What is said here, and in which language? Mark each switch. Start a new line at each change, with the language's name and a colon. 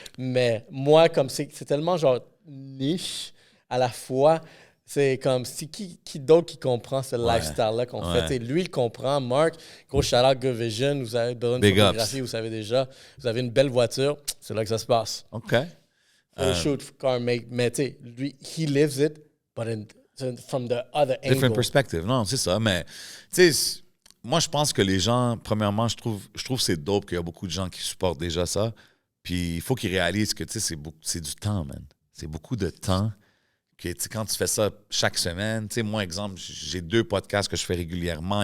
French: Mais moi, comme c'est tellement genre niche à la fois, c'est comme si qui d'autre qui comprend ce lifestyle-là qu'on fait. T'sais, lui, il comprend. Mark, gros shout-out Good Vision. Vous avez besoin de
English: Big
French: photographie,
English: ups.
French: vous savez déjà. Vous avez une belle voiture. C'est là que ça se passe. OK.
English: Shoot, car make,
French: mais tu sais, lui,
English: he lives it, but from the other angle. Different perspective.
French: Non, c'est ça. Mais, tu sais, moi, je pense que les gens, premièrement, je trouve que c'est dope qu'il y a beaucoup de gens qui supportent déjà ça. Puis, il faut qu'ils réalisent que, tu sais, c'est du temps, man. C'est beaucoup de temps. Que, quand tu fais ça chaque semaine, tu sais, moi, exemple, j'ai 2 podcasts que je fais régulièrement.